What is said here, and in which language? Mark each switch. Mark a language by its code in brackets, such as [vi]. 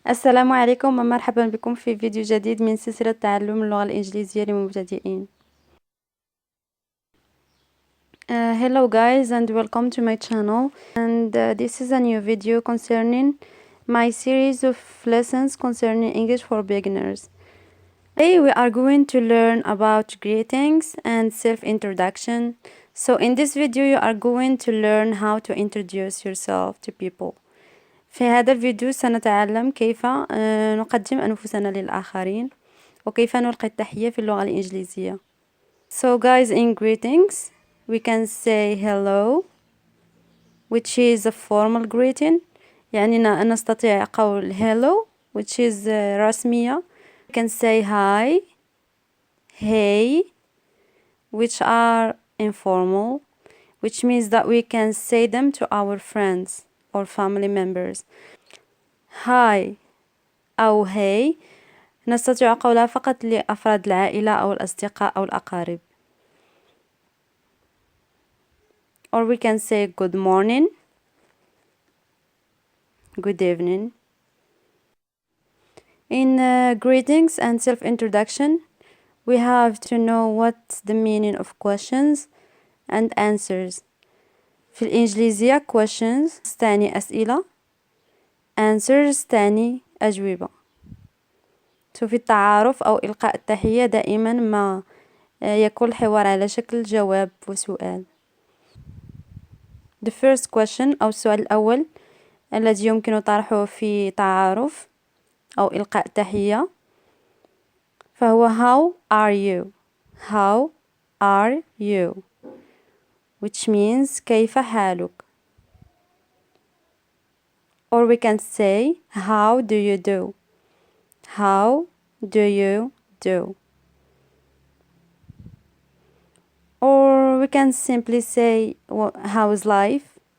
[ar] السلام عليكم ومرحبا بكم في فيديو جديد من سلسلة تعلم اللغة الإنجليزية للمبتدئين. [en] Hello guys and welcome to my channel, and this is a new video concerning my series of lessons concerning English for beginners. Today we are going to learn about greetings and self-introduction. So in this video you are going to learn how to introduce yourself to people. [ar] في هذا الفيديو سنتعلم كيف نقدم أنفسنا للآخرين وكيف نلقي التحية في اللغة الإنجليزية. [en] So guys, in greetings we can say hello, which is a formal greeting. [ar] يعني نستطيع قول [en] hello, which is [ar] رسمية. [en] We can say hi, hey, which are informal, which means that we can say them to our friends or family members. [ar] Hi أو hey نستطيع قولها فقط لأفراد العائلة أو الأصدقاء أو الأقارب. [en] Or we can say good morning, good evening. In greetings and self-introduction, we have to know what's the meaning of questions and answers. [ar] في الإنجليزية questions تعني أسئلة، answers تعني أجوبة. في التعارف أو إلقاء التحية دائما ما يكون الحوار على شكل جواب وسؤال. [en] The first question [ar] أو السؤال الأول الذي يمكن طرحه في تعارف أو إلقاء تحية فهو [en] how are you? How are you? Which means [ar] كيف حالك? [en] Or we can say how do you do? How do you do? Or we can simply say how is life?